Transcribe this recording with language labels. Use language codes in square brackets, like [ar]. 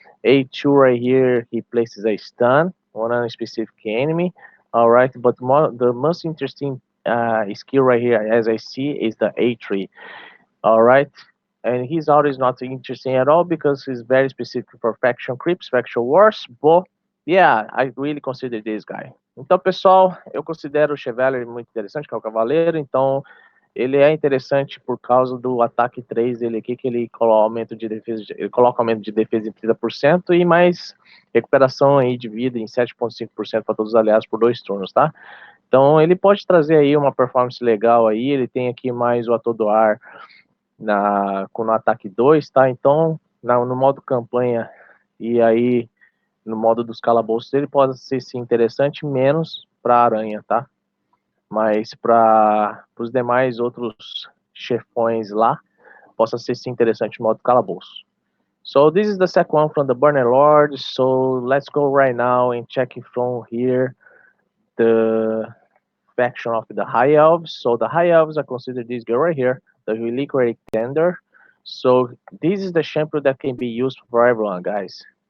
[en] A2 right here, he places a stun on a specific enemy. All right, but the most interesting skill right here, as I see, is the A3. All right. And his auto is not interesting at all because he's very specific for faction creeps, faction wars, but yeah, I really consider this guy. [pt] Então, pessoal, eu considero o Chevalier muito interessante, que é o cavaleiro, então ele é interessante por causa do ataque 3 dele aqui, que ele coloca aumento de defesa, ele coloca aumento de defesa em 30% e mais recuperação aí de vida em 7,5% para todos os aliados por 2 turnos, tá? Então ele pode trazer aí uma performance legal aí, ele tem aqui mais o atordoar no ataque 2, tá? Então, no modo campanha, e aí no modo dos calabouços, ele pode ser sim interessante, menos para aranha, tá? Mas para os demais outros chefões lá, possa ser sim interessante no modo calabouço. [en] So this is the second one from the Burner Lord. So let's go right now and check from here the faction of the High Elves. So the High Elves, I consider this girl right here, the Reliquary Tender. So this is the champion that can be used for everyone, guys.